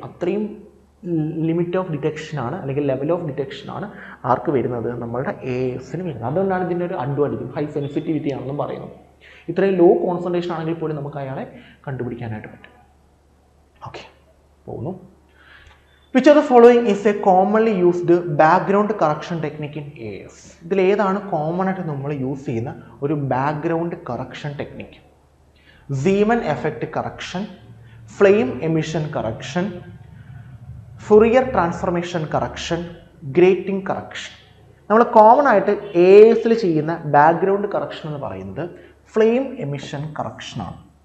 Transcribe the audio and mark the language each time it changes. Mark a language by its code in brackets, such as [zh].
[ml] അത്രയും limit of ഡിറ്റക്ഷനാണ് അല്ലെങ്കിൽ level of ഡിറ്റക്ഷനാണ് ആർക്ക് വരുന്നത്? നമ്മളുടെ ASന് വരുന്നത്. അതുകൊണ്ടാണ് ഇതിൻ്റെ ഒരു അഡ്വാൻറ്റേജ്, ഹൈ സെൻസിറ്റിവിറ്റി ആണെന്നും പറയുന്നത്. ഇത്രയും ലോ കോൺസെൻട്രേഷൻ ആണെങ്കിൽ പോലും നമുക്ക് അയാളെ കണ്ടുപിടിക്കാനായിട്ട് പറ്റും. ഓക്കെ, പോകുന്നു. [en] Which of the following is a commonly used background correction technique in AS? [ml] ഇതിൽ ഏതാണ് കോമൺ ആയിട്ട് നമ്മൾ യൂസ് ചെയ്യുന്ന ഒരു background correction technique? [en] Zeeman effect correction, flame emission correction, Fourier transformation correction, grating correction. [ml] നമ്മൾ കോമൺ ആയിട്ട് ASൽ ചെയ്യുന്ന ബാക്ക്ഗ്രൗണ്ട് കറക്ഷൻ എന്ന് പറയുന്നത് ഫ്ലെയിം എമിഷൻ കറക്ഷനാണ്.